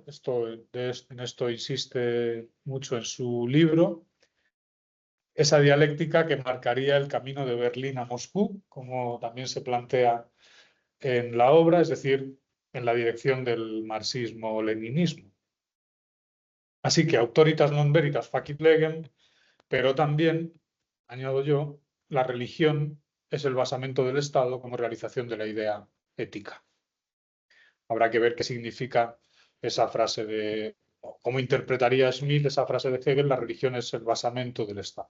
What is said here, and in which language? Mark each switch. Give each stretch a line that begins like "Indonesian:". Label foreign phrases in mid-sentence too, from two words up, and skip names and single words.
Spanish: En esto insiste mucho en su libro. Esa dialéctica que marcaría el camino de Berlín a Moscú, como también se plantea en la obra, es decir, en la dirección del marxismo-leninismo. Así que
Latin: autoritas non veritas facit legem,
Spanish: pero también, añado yo, la religión es el basamento del Estado como realización de la idea ética. Habrá que ver qué significa esa frase de, cómo interpretaría Smith esa frase de Hegel, la religión es el basamento del Estado.